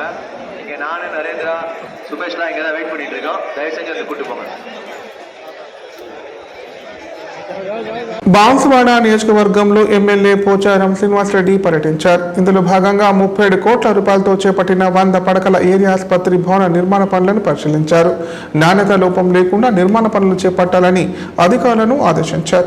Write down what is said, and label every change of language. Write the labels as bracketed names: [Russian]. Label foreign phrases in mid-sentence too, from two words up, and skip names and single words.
[Tamil] இங்கே நான் நரேந்திரா சுபேஷ்லாம் இங்கே தான் வெயிட் பண்ணிட்டு இருக்கோம். தயவு செஞ்சு வந்து கூட்டு போங்க. [Telugu] బాన్సువాడ నియోజకవర్గంలో ఎమ్మెల్యే పోచారం శ్రీనివాసరెడ్డి పర్యటించారు. ఇందులో భాగంగా 37 కోట్ల రూపాయలతో చేపట్టిన 100 పడకల ఏరియా ఆసుపత్రి భవన నిర్మాణ పనులను పరిశీలించారు. నాణ్యత లోపం లేకుండా నిర్మాణ పనులు చేపట్టాలని అధికారులను ఆదేశించారు.